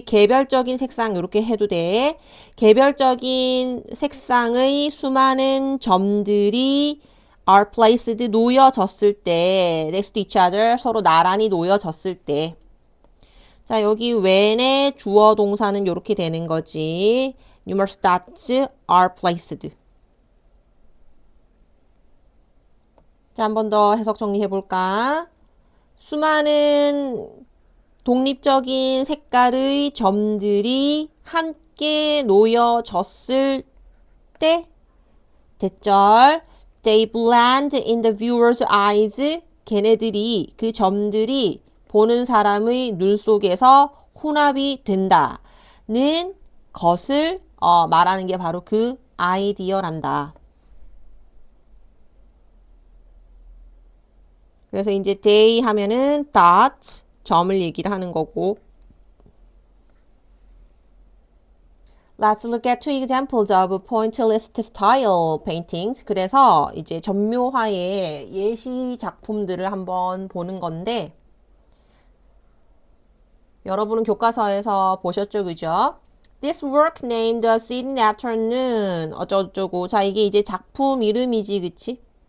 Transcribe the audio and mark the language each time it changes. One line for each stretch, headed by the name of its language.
Korean: 개별적인 색상 이렇게 해도 돼. 개별적인 색상의 수많은 점들이
English: are placed
Korean: 놓여졌을 때
English: next to each other
Korean: 서로 나란히 놓여졌을 때 자, 여기 when의 주어 동사는 이렇게 되는 거지.
English: numerous dots are placed.
Korean: 자, 한 번 더 해석 정리해 볼까? 수많은 독립적인 색깔의 점들이 함께 놓여졌을 때 대절
English: they blend in the viewer's eyes
Korean: 걔네들이 그 점들이 보는 사람의 눈 속에서 혼합이 된다는 것을 말하는 게 바로 그 아이디어란다. 그래서 이제 they 하면은 dot 점을 얘기를 하는 거고.
English: Let's look at two examples of pointillist style paintings.
Korean: 그래서 이제 점묘화의 예시 작품들을 한번 보는 건데 여러분은 교과서에서 보셨죠, 그죠?
English: This work named A Scene in the Afternoon
Korean: 어쩌고저쩌고. 자, 이게 이제 작품 이름이지, 그치?